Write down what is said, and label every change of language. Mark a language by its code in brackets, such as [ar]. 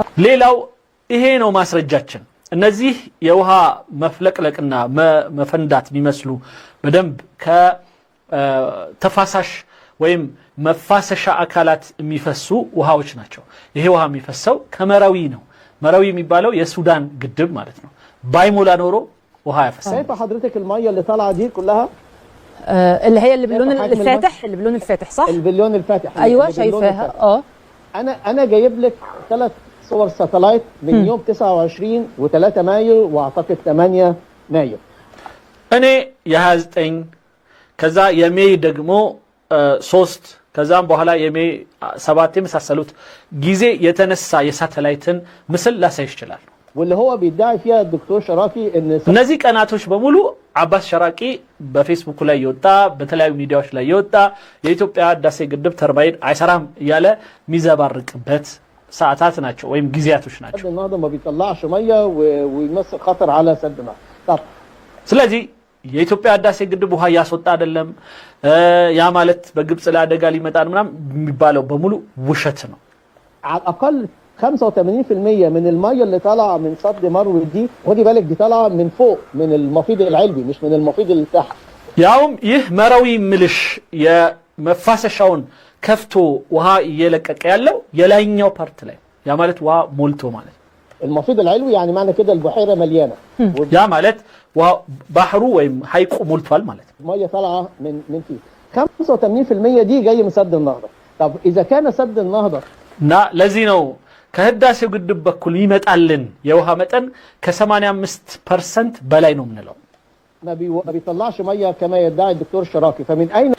[am] ሌላው ይሄ ነው ማስረጃችን። እነዚህ የውሃ መፍለቅለቅና መፈንዳት የሚመስሉ በደንብ ከተፋሳሽ ወይም መፋሰሻ አካላት የሚፈሱ ውሃዎች ናቸው። ይሄ ውሃ የሚፈሰው ከመራዊ ነው። መራዊ የሚባለው የሱዳን ግድብ ማለት ነው። ባይሞላ ኖሮ ውሃ ያፈሳል። [ar] شايفه حضرتك الميه اللي طالعه دي كلها اللي هي اللي باللون الفاتح، اللي باللون الفاتح صح؟ البليون الفاتح. ايوه شايفاها. انا جايب لك 3 صور ساتلايت من يوم 29 و3 مايو واعتقد 8 مايو. [am] እኔ የ29 ከዛ የሜይ ደግሞ 3 ከዛም በኋላ የሜይ 7 የመሳሰሉት ጊዜ የተነሳ የሳተላይትን ምስል ላሳይ ይችላል። [ar] واللي هو بيدعي فيها الدكتور شراقي ان [am] እነዚህ ቀናቶች በሙሉ አባስ ሸራቂ በፌስቡክ ላይ ይወጣ በተለያዩ ሚዲያዎች ላይ ይወጣ የኢትዮጵያ ህዳሴ ግድብ ተርባይን አይሰራም እያለ ሚዘባርቅበት ሰዓታት ናቸው ወይም ጊዜያቶች ናቸው። [ar] سد النهضة ما بيطلعش ميه ويمثل خطر على سد النهضة. طب [am] ስለዚህ የኢትዮጵያ ህዳሴ ግድብ ውሃ ያስወጣ አይደለም ያ ማለት በግብጽ ላይ አደጋ ሊመጣ ምናምን የሚባለው በሙሉ ውሸት ነው። [ar] على الاقل 85% من الميه اللي طالعه من سد مروي دي خدي بالك دي طالعه من فوق من المفيد العلوي مش من المفيد اللي تحت. [am] ያውም ይህ መራዊ ምልሽ የመፋሰሻውን ከፍቶ ውሃ እየለቀቀ ያለው የላይኛው ፓርት ላይ ያ ማለት ውሃ ሞልቶ ማለት [ar] المفيض العلوي يعني معنى كده البحيره مليانه [am] ያ ማለት ውሃ ባህሩ ወይም ሐይቁ ሞልቷል ማለት [ar] الميه طالعه من فيه 85% دي جاي من سد النهضه. طب اذا كان سد النهضه [am] እና ለዚህ ነው ከህዳሴው ግድብ በኩል ይመጣልን የውሃ መጠን ከ85% በላይ ነው የምንለው። [ar] ما بيطلعش ميه كما يدعي الدكتور شراقي فمن اين